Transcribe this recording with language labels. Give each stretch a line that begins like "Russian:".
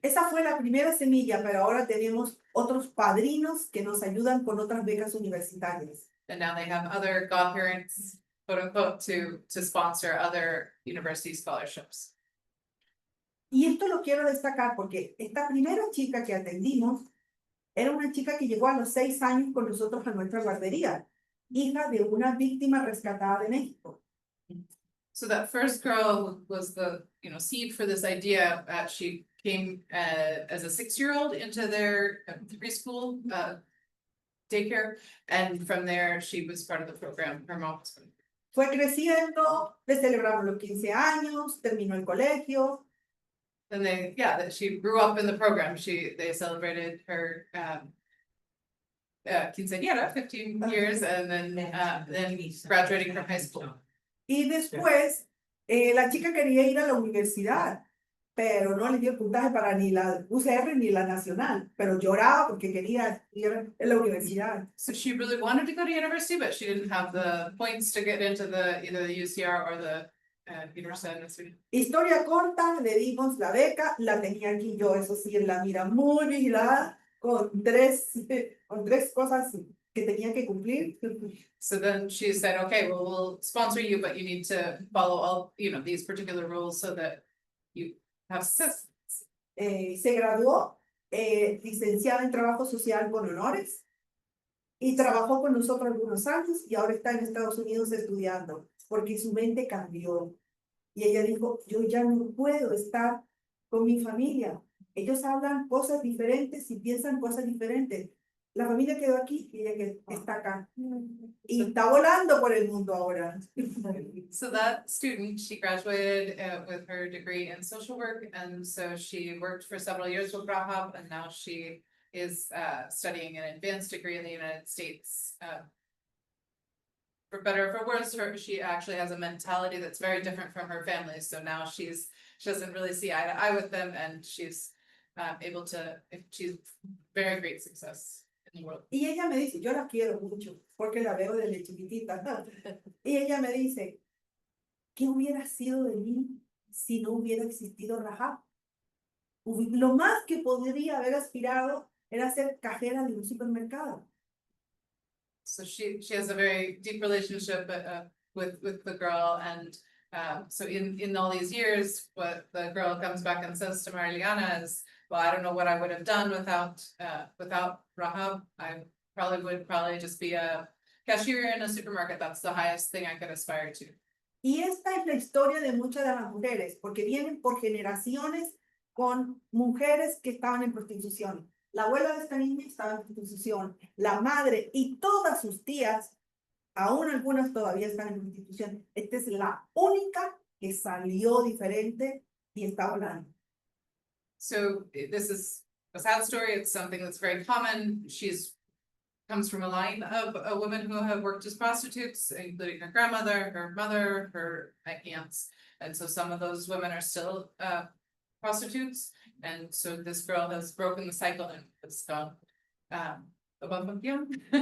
Spanish: Esa fue la primera semilla, pero ahora tenemos otros padrinos que nos ayudan con otras becas universitarias.
English: And now they have other godparents, quote unquote, to sponsor other university scholarships.
Spanish: Y esto lo quiero destacar porque esta primera chica que atendimos era una chica que llegó a los 6 años con nosotros a nuestra guardería, hija de una víctima rescatada de México.
English: So that first girl was the, seed for this idea. She came as a 6-year-old into their preschool daycare, and from there she was part of the program. Her mom was.
Spanish: Fue creciendo, le celebramos los 15 años, terminó el colegio.
English: And that she grew up in the program. They celebrated her quinceañera, 15 years, and then graduating from high school.
Spanish: Y después, la chica quería ir a la universidad, pero no le dio puntaje para ni la UCR ni la nacional, pero lloraba porque quería ir a la universidad.
English: So she really wanted to go to university, but she didn't have the points to get into either the UCR or the university.
Spanish: Historia corta, le dimos la beca, la tenía aquí yo, eso sí, en la mira, muy vigilada, con tres cosas que tenía que cumplir.
English: So then she said, okay, well, we'll sponsor you, but you need to follow all, these particular rules so that you have success.
Spanish: Se graduó, licenciada en trabajo social con honores, y trabajó con nosotros algunos años, y ahora está en Estados Unidos estudiando, porque su mente cambió. Y ella dijo, yo ya no puedo estar con mi familia. Ellos hablan cosas diferentes y piensan cosas diferentes. La familia quedó aquí y ella que está acá. Y está volando por el mundo ahora.
English: So that student, she graduated with her degree in social work, and so she worked for several years with Rahab, and now she is studying an advanced degree in the United States. For better or for worse, she actually has a mentality that's very different from her family. So now she doesn't really see eye to eye with them, and she's able to achieve very great success in the world.
Spanish: Y ella me dice, yo la quiero mucho, porque la veo desde chiquitita. Y ella me dice, ¿qué hubiera sido de mí si no hubiera existido Rahab? Lo más que podría haber aspirado era ser cajera de un supermercado.
English: So she has a very deep relationship with the girl, and so in all these years, what the girl comes back and says to Mariliana is, well, I don't know what I would have done without Rahab. I would just be a cashier in a supermarket. That's the highest thing I could aspire to.
Spanish: Y esta es la historia de muchas de las mujeres, porque vienen por generaciones con mujeres que estaban en prostitución. La abuela de esta niña estaba en prostitución, la madre y todas sus tías, aún algunas todavía están en prostitución. Esta es la única que salió diferente y está hablando.
English: So this is a sad story. It's something that's very common. Comes from a line of women who have worked as prostitutes, including her grandmother, her mother, her aunts. And so some of those women are still prostitutes. And so this girl has broken the cycle and has gone above and beyond.